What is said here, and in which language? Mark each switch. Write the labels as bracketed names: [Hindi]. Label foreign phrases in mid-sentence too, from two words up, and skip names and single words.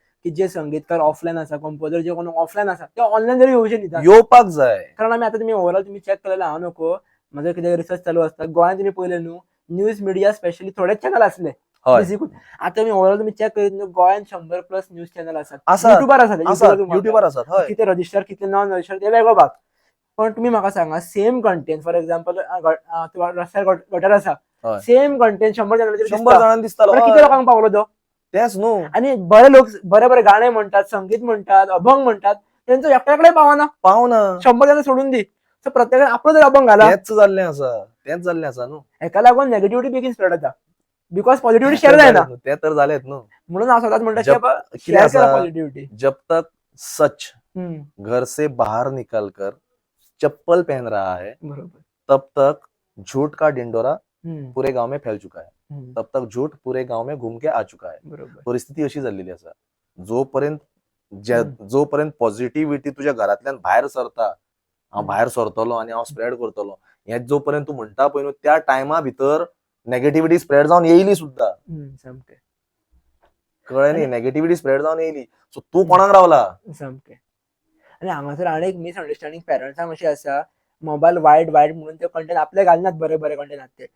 [Konkani] की जे संगीतकार ऑफलाईन असा, कंपोजर जे कोण ऑफलाईन असा ते ऑनलाईन जरी येऊ शकता. येवपाक जाय. कारण आम्ही आता तुम्ही ओव्हरऑल तुम्ही चेक केलेलं हांव नको, माझं कितें रिसर्च चालू असता गोंयांत तुम्ही पळयलें न्हू, [English] news media specially [Konkani] थोडेच चॅनल असले हय बेसिकूच. आता तुम्ही ओव्हरऑल तुम्ही चेक करीत न्हू, गोंयांत 100+ [English] news channel [Konkani] असतात. आसात. युट्यूबार असतात, युट्यूबर आसात. हय किती रजिस्टर किती [English] non register [Konkani] ते वेगळो भाग. पण तुम्ही म्हाका सांगा [English] same content for example [Konkani] रस्त्यार गटर आसा, हय [English] same content [Konkani] 100 जणांचेर 100 जाणांक दिसतालो. किती लोकांक पावलो तो. तेच न्हू. [Marathi] आणि बरे लोक बरे बरे गाणे म्हणतात, संगीत म्हणतात, अभंग म्हणतात, त्यांचं एकट्याकडे पावना. [Konkani] पावना. [Marathi] 100 जण सोडून दी, सो प्रत्येकाने आपलं जर अभंग घाला. [Konkani] तेच जाल्लें आसा न्हू. हेका लागून नेगेटिव्हिटी बेगीन स्प्रेड जाता, [English] because positivity share [Konkani] जायना. ते तर जालेत न्हू. म्हणून हांव सदांच म्हणटा [Hindi] जब- [Konkani] की कितें शेअर करा आसा, पॉझिटिव्हिटी. [Hindi] जब तक सच घर से बाहर निकल कर चप्पल पहन रहा है [Konkani] बरोबर. [Hindi] तब तक झूठ का डिंडोरा हम्म, पूरे गांव में फैल चुका है. हम्म, तब तक झूठ पूरे गांव में घूम के आ चुका है. [Konkani] बरोबर. परिस्थिती अशी झालेली असा, जोपर्यंत पॉझिटिव्हिटी तुझ्या घरातल्यान भायर सरता, हांव भायर सरतलो आणि हांव स्प्रेड करतलो, हे जोपर्यंत तू म्हणटा पळय न्हू, त्या टायमा भितर नेगेटिव्हिटी स्प्रेड जावन येयली सुद्धा. सामकें कळ्ळें न्ही, नेगेटिव्हिटी स्प्रेड जावन येयली. सो तू कोणाक रावला. सामकें. आणि हांगासर आनी एक [English] misunderstanding parents [Konkani] अशी आसा, मोबायल वायट म्हणून ते कंटेंट आपले घालनात, बरे बरे कंटेंट आसता ते.